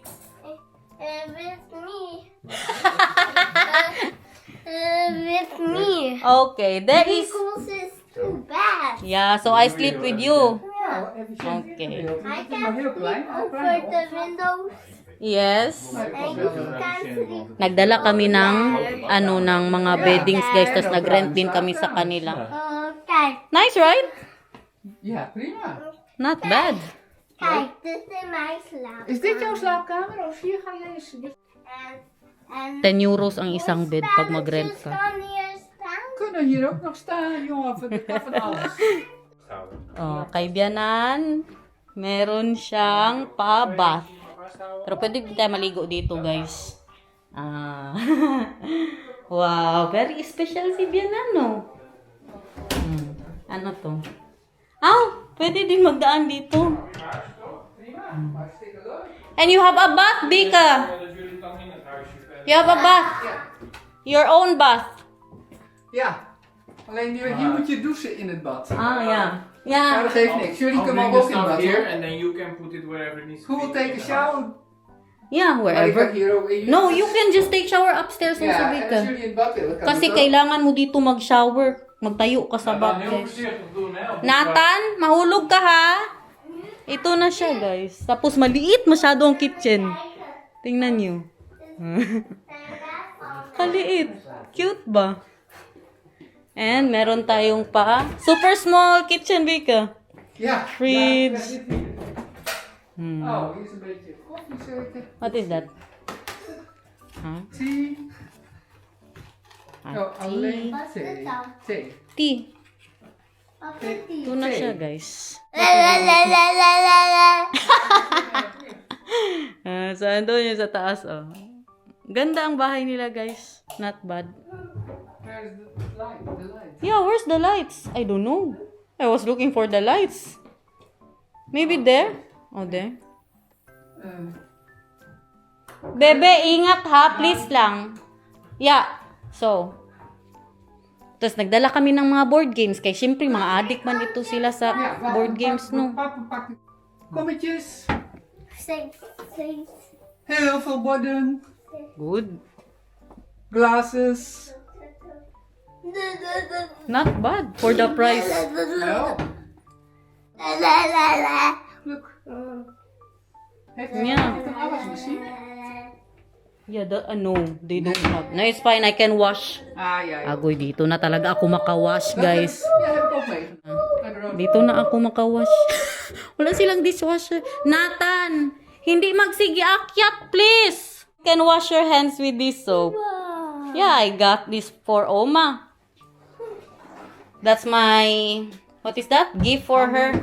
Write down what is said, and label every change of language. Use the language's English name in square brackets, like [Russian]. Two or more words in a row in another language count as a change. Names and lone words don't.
[English] with me. With me. Okay, there is. Because it's too bad. Yeah, so I sleep with you. Okay. I can sleep over the windows. Yes. And you can sleep. [Filipino] Nagdala kami ng ng mga beddings, guys, tapos nag-rent din kami sa kanila. [English] Okay. Nice, right? [Dutch] Ja, prima. [English] Not bad. [Dutch] Kijk, dit is mijn slaap. Is dit jouw slaapkamer of hier ga jij eens? En [Filipino] 10 euros ang isang bed pag mag-rent [Dutch] spelletjes [Filipino] ka. [Dutch] kan hier staan. Kunnen hier ook nog staan, jongen. Er kan van alles. [Filipino] Oh, kay Bianan, meron siyang pa-bath. Pero pwede din tayo maligo dito, guys. Ah. Wow, very special si Bianan, no? Ano to? Pwede din magdaan dito. [English] And you have a bath, Bika. You have a bath. Your own bath. [Dutch] Ja. Alleen hier moet je douchen in het bad. Ja. Maar Ja. dat geeft niks. Jullie [English] I'll [Dutch] kunnen [English] bring [Dutch] ook [English] the [Dutch] in het [English] stuff [Dutch] bad. [English] here [Dutch] Hoor. [English] and then you can put it wherever it needs to Who will be. take a shower? Yeah, [Dutch] Maar ik ga [English] wherever. [Dutch] hier ook in. [English] No, you can just take shower upstairs also, [Dutch] Ja, en als [English] Bika. [Dutch] jullie in het bad willen, kan [Filipino] Kasi [Dutch] dat ook. [Filipino] kailangan mo dito mag-shower. Magtayo ka sa [Dutch] Ja, dan [Filipino] bath, [Dutch] heel [Filipino] guys. [Dutch] voorzichtig doen, hè. op die [Filipino] Nathan, mahulog ka ha? Ito na siya, guys. Tapos maliit masyado ang kitchen. Tingnan nyo. Kaliit. Cute ba? And meron tayong pa [English] super small kitchen, [Filipino] Bika. [Dutch] Ja. [English] Fridge. [Dutch] Ja, dit hier. Oh, hier is een beetje koffie zeker. [English] What is that? Huh? [Dutch] Thee. Oh, alleen Wat is dit thee. dan? Thee. [English] Tea. [Dutch] Wat is die? [Filipino] Ito na siya, guys. La la la la la la la. So, andun yun sa taas, oh. Ganda ang bahay nila, guys. [English] Not bad. Where's the light? The light. Yeah, where's the lights? I don't know. I was looking for the lights. Maybe there? Oh, there. [Filipino] Bebe, ingat ha. Please lang. Yeah. So. Tapos nagdala kami ng mga board games. Kaya syempre, mga addict man ito sila sa board games, no? [Dutch] Papa pakt kommetjes. [English] Sing, sing. [Dutch] Heel veel borden. [English] Good. Glasses. Not bad for the price. No. La la la la. Look. [Dutch] Heeft Ja. heeft een afwasmachine? [English] Yeah, no, they don't have. No, it's fine. I can wash. [Dutch] Ah, ja, ja. [Filipino] Agoy, dito na talaga ako makawash, guys. [Dutch] Ja, heb ik ook mee. [Filipino] Dito na ako makawash. Wala silang dishwasher. Nathan, hindi magsigi-akyat, [English] please. You can wash your hands with this soap. Yeah, I got this for Oma. That's my, what is that? Gift for her.